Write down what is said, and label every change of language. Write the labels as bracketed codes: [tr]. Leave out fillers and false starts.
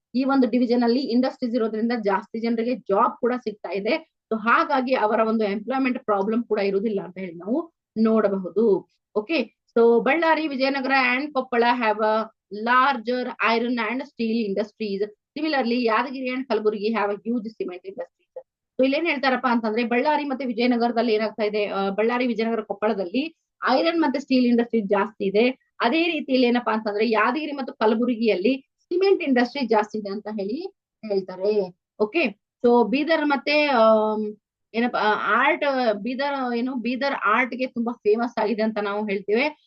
[kn] ಈ ಒಂದು ಡಿವಿಷನ್ ಅಲ್ಲಿ ಇಂಡಸ್ಟ್ರೀಸ್ ಇರೋದ್ರಿಂದ ಜಾಸ್ತಿ ಜನರಿಗೆ ಜಾಬ್ ಕೂಡ ಸಿಗ್ತಾ ಇದೆ. ಸೊ ಹಾಗಾಗಿ ಅವರ ಒಂದು ಎಂಪ್ಲಾಯ್ಮೆಂಟ್ ಪ್ರಾಬ್ಲಮ್ ಕೂಡ ಇರುವುದಿಲ್ಲ ಅಂತ ಹೇಳಿ ನಾವು ನೋಡಬಹುದು. [en] Okay, so Ballari, Vijayanagara and Koppal have a larger iron and steel industries. Similarly, Yadagiri and Kalburgi have a huge cement industries. [kn] So ಇಲ್ಲೇನ್ ಹೇಳ್ತಾರಪ್ಪ ಅಂತಂದ್ರೆ ಬಳ್ಳಾರಿ ಮತ್ತೆ ವಿಜಯನಗರದಲ್ಲಿ ಏನಾಗ್ತಾ ಇದೆ, ಬಳ್ಳಾರಿ, ವಿಜಯನಗರ, ಕೊಪ್ಪಳದಲ್ಲಿ ಐರನ್ ಮತ್ತೆ ಸ್ಟೀಲ್ ಇಂಡಸ್ಟ್ರಿ ಜಾಸ್ತಿ ಇದೆ. ಅದೇ ರೀತಿಯಲ್ಲಿ ಏನಪ್ಪಾ ಅಂತಂದ್ರೆ ಯಾದಗಿರಿ ಮತ್ತು ಕಲಬುರಗಿಯಲ್ಲಿ ಸಿಮೆಂಟ್ ಇಂಡಸ್ಟ್ರಿ ಜಾಸ್ತಿ ಇದೆ ಅಂತ ಹೇಳಿ ಹೇಳ್ತಾರೆ. ಓಕೆ, ಸೊ ಬೀದರ್ ಮತ್ತೆ ಏನಪ್ಪಾ ಆರ್ಟ್, ಬೀದರ್ ಆರ್ಟ್ ಗೆ ತುಂಬಾ ಫೇಮಸ್ ಆಗಿದೆ ಅಂತ ನಾವು ಹೇಳ್ತೇವೆ.